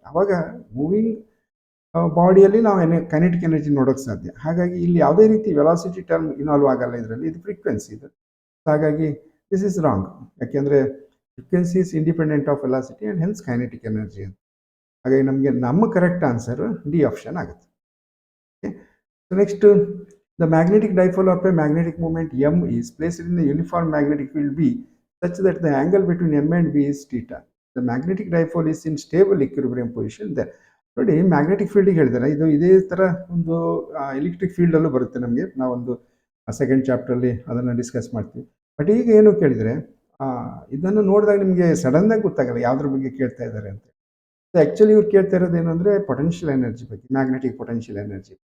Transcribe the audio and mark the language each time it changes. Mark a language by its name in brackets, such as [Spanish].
[Kannada] ಆವಾಗ ಮೂವಿಂಗ್ ಬಾಡಿಯಲ್ಲಿ ನಾವು ಕೈನೆಟಿಕ್ ಎನರ್ಜಿ ನೋಡೋಕ್ಕೆ ಸಾಧ್ಯ. ಹಾಗಾಗಿ ಇಲ್ಲಿ ಯಾವುದೇ ರೀತಿ ವೆಲಾಸಿಟಿ ಟರ್ಮ್ ಇನ್ವಾಲ್ವ್ ಆಗಲ್ಲ ಇದರಲ್ಲಿ, ಇದು ಫ್ರೀಕ್ವೆನ್ಸಿ ಇದು. [English] ಹಾಗಾಗಿ this is wrong. ಯಾಕೆಂದರೆ frequency is independent of velocity and hence kinetic energy ಅಂತ. [Kannada] ಹಾಗಾಗಿ ನಮಗೆ ನಮ್ಮ ಕರೆಕ್ಟ್ ಆನ್ಸರು ಡಿ ಆಪ್ಷನ್ ಆಗುತ್ತೆ. [English] So next, the magnetic dipole of a magnetic moment M is placed in the uniform magnetic field B such that the angle between M and B is theta. The magnetic dipole is in stable equilibrium position there. [Kannada] ನೋಡಿ, magnetic ಫೀಲ್ಡಿಗೆ ಹೇಳಿದ್ದಾರೆ, ಇದು ಇದೇ ಥರ ಒಂದು electric ಫೀಲ್ಡಲ್ಲೂ ಬರುತ್ತೆ ನಮಗೆ. ನಾವೊಂದು second ಚಾಪ್ಟ್ರಲ್ಲಿ ಅದನ್ನು ಡಿಸ್ಕಸ್ ಮಾಡ್ತೀವಿ. ಬಟ್ ಈಗ ಏನು ಕೇಳಿದರೆ, ಇದನ್ನು ನೋಡಿದಾಗ ನಿಮಗೆ ಸಡನ್ನಾಗಿ ಗೊತ್ತಾಗಲ್ಲ ಯಾವುದ್ರ ಬಗ್ಗೆ ಕೇಳ್ತಾ ಇದ್ದಾರೆ ಅಂತ. ಸೊ ಆ್ಯಕ್ಚುಲಿ ಇವ್ರು ಕೇಳ್ತಾ ಇರೋದೇನು ಅಂದರೆ ಪೊಟೆನ್ಷಿಯಲ್ ಎನರ್ಜಿ ಬಗ್ಗೆ, ಮ್ಯಾಗ್ನೆಟಿಕ್ ಪೊಟೆನ್ಷಿಯಲ್ ಎನರ್ಜಿ.